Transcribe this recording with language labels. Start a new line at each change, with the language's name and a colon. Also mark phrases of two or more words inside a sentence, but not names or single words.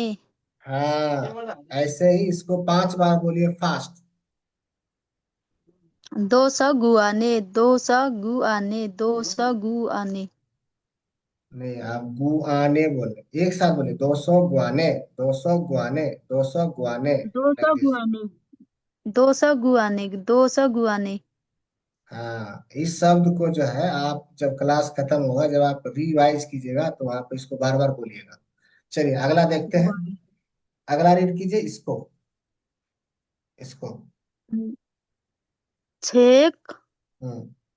Hindi: हाँ, ऐसे ही इसको 5 बार बोलिए फास्ट। 200 गुआने। 200 गुआने। 200 गुआने। नहीं, आप गुआने बोले, एक साथ बोले, 200 गुआने, 200 गुआने, 200 गुआने, लाइक 200 दिस। गुआने। 200 गुआने। 200 गुआने। हाँ, इस शब्द को जो है आप जब क्लास खत्म होगा, जब आप रिवाइज कीजिएगा तो वहां पे इसको बार बार बोलिएगा। चलिए अगला देखते हैं। गुआने। अगला रीड कीजिए इसको, इसको। छेक। हम्म।